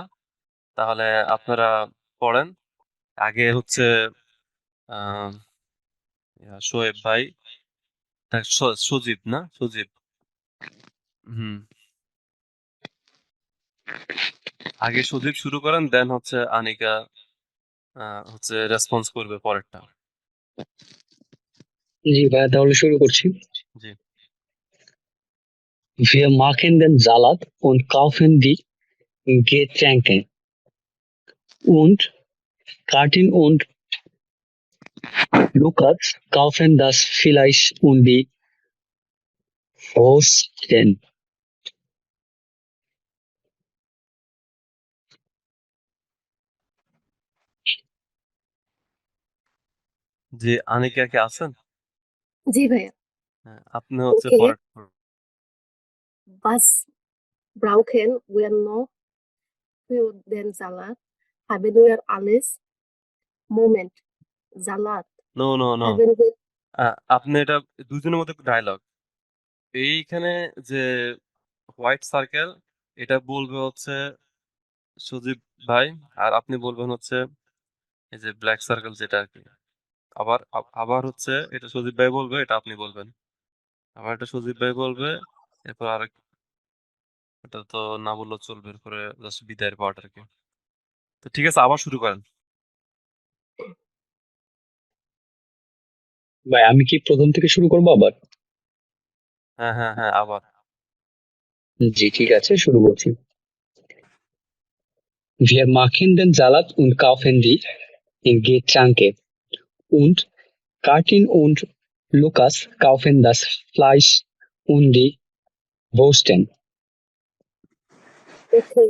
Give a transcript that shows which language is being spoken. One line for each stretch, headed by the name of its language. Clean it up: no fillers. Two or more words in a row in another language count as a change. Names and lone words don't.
Bangla: তাহলে আপনারা পড়েন। আগে হচ্ছে আহ, শোয়েব ভাই, সজীব না, সজীব। হুম, আগে সজীব শুরু করেন, দেন হচ্ছে আনিকা হচ্ছে রেসপন্স করবে পরেরটা। জি ভাইয়া, তাহলে শুরু করছি। জি।
German: Wir machen den Salat und kaufen die Getränke und Katin und Lukas kaufen das Fleisch und die Wursten.
Bangla: জি, আনিকা কে আছেন? জি ভাইয়া। হ্যাঁ, আপনি হচ্ছে Okay. পরের।
German: Was brauchen wir noch für den Salat? Haben wir alles? Moment. Salat.
English: no no no,
German: Haben wir
Bangla: আপনি এটা দুজনের মধ্যে ডায়লগ। এইখানে যে
English: white circle,
Bangla: এটা বলবে হচ্ছে সজীব ভাই, আর আপনি বলবেন হচ্ছে এই যে
English: black circle
Bangla: যেটা আর কি। আবার হচ্ছে এটা সজীব ভাই বলবে, এটা আপনি বলবেন। আবার এটা সজীব ভাই বলবে, এরপর আরেক, এটা তো না বললেও চলবে, এরপরে জাস্ট বিদায়ের পার্ট আর কি। তো ঠিক আছে, আবার শুরু করেন। ভাই, আমি কি প্রথম থেকে শুরু করবো আবার? হ্যাঁ, আবার। জি ঠিক আছে, শুরু করছি।
German: Wir machen den Salat und kaufen die Getränke und Katin und Lukas kaufen das Fleisch und die Wursten. okay.